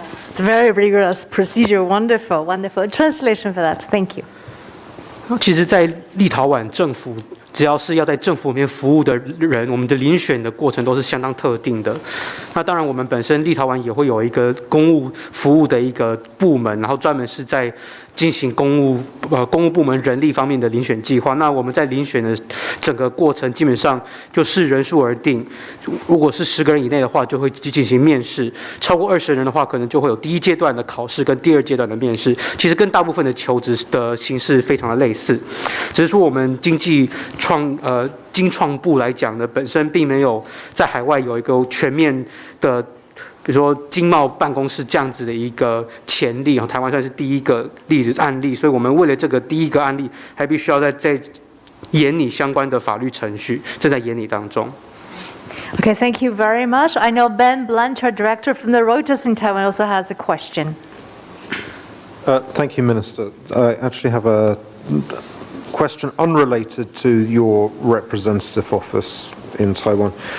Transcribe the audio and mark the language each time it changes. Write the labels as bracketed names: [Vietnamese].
[English] It's a very rigorous procedure. Wonderful, wonderful. Translation for that. Thank you. [Chinese] 其实，在立陶宛政府只要是要在政府里面服务的人，我们的遴选的过程都是相当特定的。那当然，我们本身立陶宛也会有一个公务服务的一个部门，然后专门是在进行公务部门人力方面的遴选计划。那我们在遴选的整个过程，基本上就视人数而定。如果是10个人以内的话，就会进行面试；超过20人的话，可能就会有第一阶段的考试跟第2阶段的面试。其实跟大部分的求职的形式非常的类似，只是说我们经创部来讲呢，本身并没有在海外有一个全面的，比如说经贸办公室这样子的一个潜力，台湾算是第一个案例，所以我们为了这个第一个案例，还必须要在研拟相关的法律程序，正在研拟当中。 [English] Okay, thank you very much. I know Ben Blanchard, director from the Reuters in Taiwan, also has a question. Thank you, Minister. I actually have a question unrelated to your representative office in Taiwan.